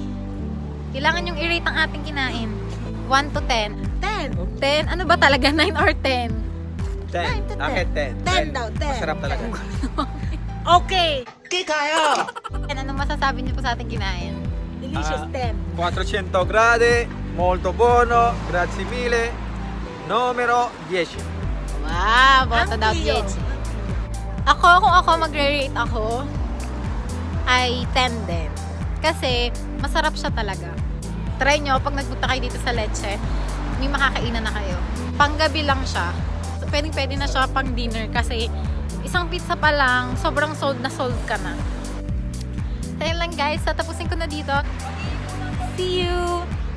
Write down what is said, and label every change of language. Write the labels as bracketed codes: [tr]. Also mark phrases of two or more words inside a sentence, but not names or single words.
[tl] Kailangan yung i-rate ang ating kinain. [en] 1 to 10. [tl] 10. 10? Ano ba talaga? 9 or 10? 10. Akin 10. 10 daw, 10. Masarap talaga. Okay. Ano masasabi niyo po sa ating kinain? [en] Delicious 10. [it] 400 gradi, molto buono, grazie mille. Numero 10. [tl] Wow! Boto daw [it] Ampio. [tl] 10. Kung ako magre-rate ako, ay 10 din. Kasi, masarap siya talaga. Try nyo, pag nagpunta kayo dito sa Leche, may makakainan na kayo. Panggabi lang siya. So, pwede na siya pang dinner kasi isang pizza pa lang, sobrang sold ka na. So, yun lang guys. Tapusin ko na dito. [en] See you!